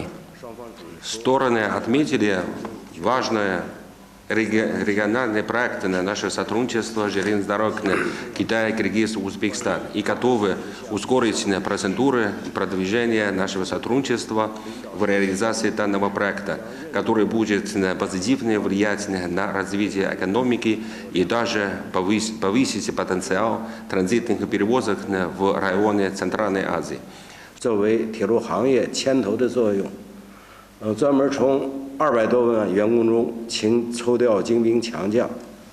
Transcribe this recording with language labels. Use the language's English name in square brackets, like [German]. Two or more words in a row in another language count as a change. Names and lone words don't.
[Russian] Стороны отметили важное региональные проекты на наше сотрудничество железных дорог Китая, Киргизстан, Узбекистан и готовы ускорить процедуры продвижения нашего сотрудничества в реализации данного проекта, который будет позитивно влиять на развитие экономики и даже повысить потенциал транзитных перевозок в районе Центральной Азии. [Chinese] 作为铁路行业牵头的作用，专门从200多万员工中抽调精兵强将。